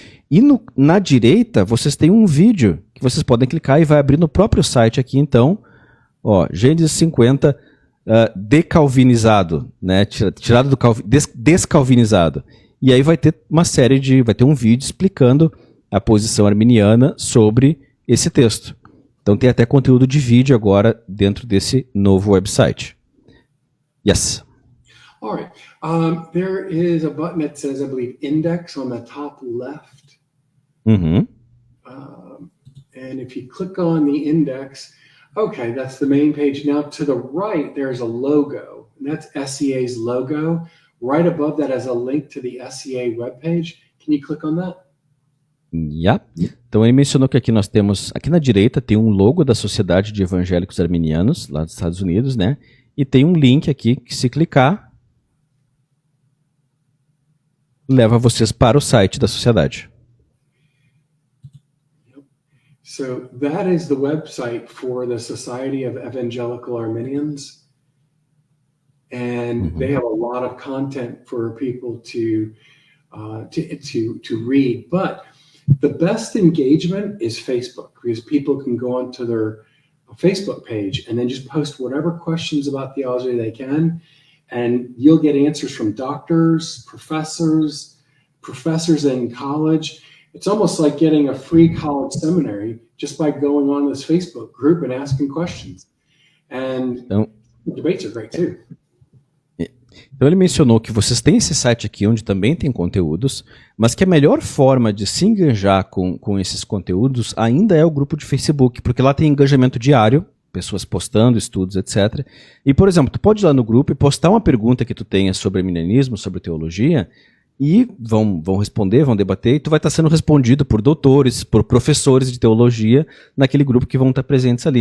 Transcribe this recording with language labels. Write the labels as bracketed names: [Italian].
[Portuguese] E na direita, vocês têm um vídeo que vocês podem clicar e vai abrir no próprio site aqui, então, ó, Gênesis 50 decalvinizado, né, tirado do descalvinizado. E aí vai ter vai ter um vídeo explicando a posição arminiana sobre esse texto. Então tem até conteúdo de vídeo agora dentro desse novo website. [English] Yes. All right. There is a button that says, I believe, index on the top left. Mm-hmm. And if you click on the index, okay, that's the main page. Now to the right, there's a logo. And that's SEA's logo. Right above that has a link to the SEA webpage. Can you click on that? Yeah. [Portuguese] Então ele mencionou que aqui nós temos, aqui na direita tem um logo da Sociedade de Evangélicos Arminianos, lá dos Estados Unidos, né? E tem um link aqui que se clicar, leva vocês para o site da sociedade. [English] So that is the website for the Society of Evangelical Arminians. And they have a lot of content for people to read. But the best engagement is Facebook, because people can go onto their Facebook page and then just post whatever questions about theology they can, and you'll get answers from doctors, professors in college. It's almost like getting a free college seminary just by going on this Facebook group and asking questions. And the debates are great too. [Portuguese] Então ele mencionou que vocês têm esse site aqui onde também tem conteúdos, mas que a melhor forma de se engajar com esses conteúdos ainda é o grupo de Facebook, porque lá tem engajamento diário, pessoas postando estudos, etc. E, por exemplo, tu pode ir lá no grupo e postar uma pergunta que tu tenha sobre arminianismo, sobre teologia, e vão responder, vão debater, e tu vai estar sendo respondido por doutores, por professores de teologia naquele grupo que vão estar presentes ali.